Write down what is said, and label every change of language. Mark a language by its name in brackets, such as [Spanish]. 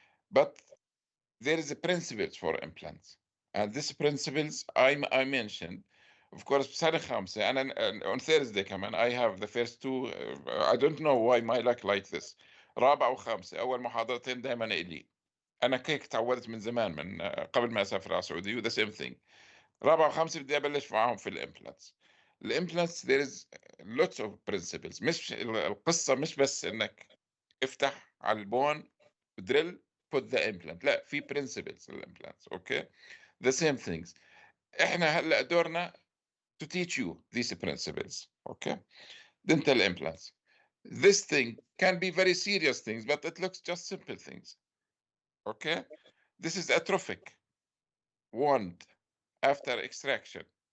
[English] But there is a principles for implants, and these principles I mentioned. Of course, [Arabic] سنة خامسة, [English] and on Thursday [Arabic] كمان [English] I have the first two. I don't know why my luck like this. [Arabic] رابعة وخامسة أول محاضرتين دائما إلي. انا هيك تعودت من زمان، من قبل ما اسافر على السعوديه، [English] وذا سيم ثينج. [Arabic] رابعه وخامسه بدي ابلش معاهم في الامبلانتس. [English] الامبلانتس there is lots of principles. [Arabic] مش القصه مش بس انك افتح على البون دريل [English] put the implant، [Arabic] لا، في principles الامبلانتس. [English] Okay, the same things. [Arabic] احنا هلا دورنا [English] to teach you these principles. Okay, dental implants. This thing can be very serious things, but it looks just simple things. Okay, this is atrophic wound after extraction.